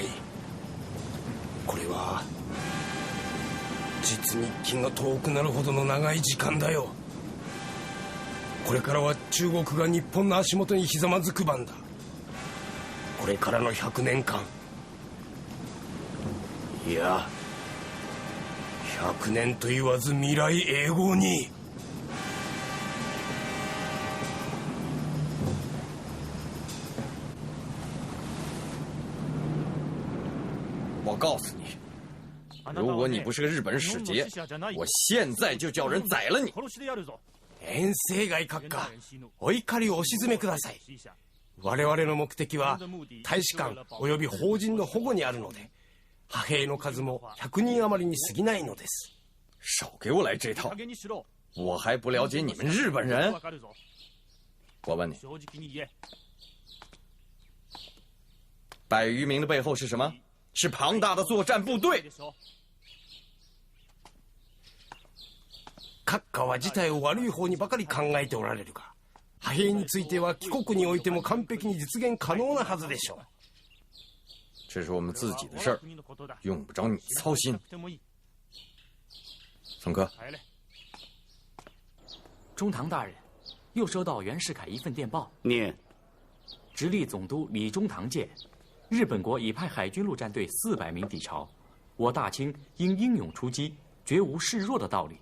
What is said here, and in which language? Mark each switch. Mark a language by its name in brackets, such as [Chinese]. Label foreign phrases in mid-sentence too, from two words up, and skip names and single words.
[Japanese] これは実に気が遠くなるほどの長い時間だよ。これからは中国が日本の足元にひざまずく番だ。これからの100年間、いや100年と言わず未来永劫に。 [Chinese] 我告诉你，如果你不是个日本使节，我现在就叫人宰了你。 [Japanese] 遠征外閣下、お怒りをお静めください。我々の目的は大使館及び邦人の保護にあるので、派兵の数も100人余りに過ぎないのです。 [Chinese] 少给我来这套！我还不了解你们日本人。我问你，百余名的背后是什么？是庞大的作战部队。 [Japanese] 閣下は事態を悪い方にばかり考えておられるが、派兵については貴国においても完璧に実現可能なはずでしょう。 [Chinese] 这是我们自己的事儿，用不着你操心。宋哥，中堂大人，又收到袁世凯一份电报，念： 直隶总督李中堂见， 日本国已派海军陆战队400名抵朝，我大清应英勇出击，绝无示弱的道理。